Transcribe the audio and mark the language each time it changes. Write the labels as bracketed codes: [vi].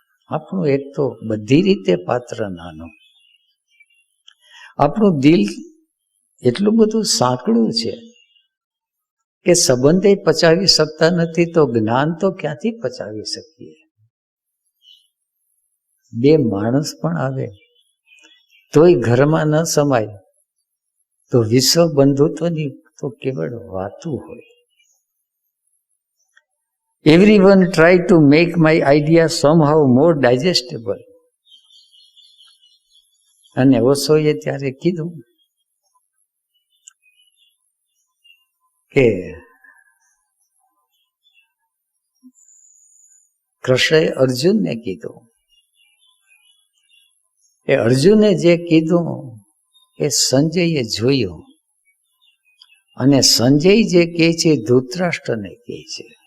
[gu] આપણું એક તો બધી રીતે પાત્ર નાનું, આપણું દિલ એટલું બધું સાંકડું છે કે સંબંધે પચાવી શકતા નથી, તો જ્ઞાન તો ક્યાંથી પચાવી શકીએ? બે માણસ પણ આવે તોય ઘરમાં ન સમાય, તો વિશ્વ બંધુત્વની તો કેવળ વાતું હોય. [en] Everyone try to make my idea somehow more digestible. [gu] અને ઓશોએ ત્યારે કીધું કે કૃષ્ણએ અર્જુનને કીધું, એ અર્જુને જે કીધું એ સંજયે જોયું, અને સંજય જે કહે છે ધૃતરાષ્ટ્રને કહે છે.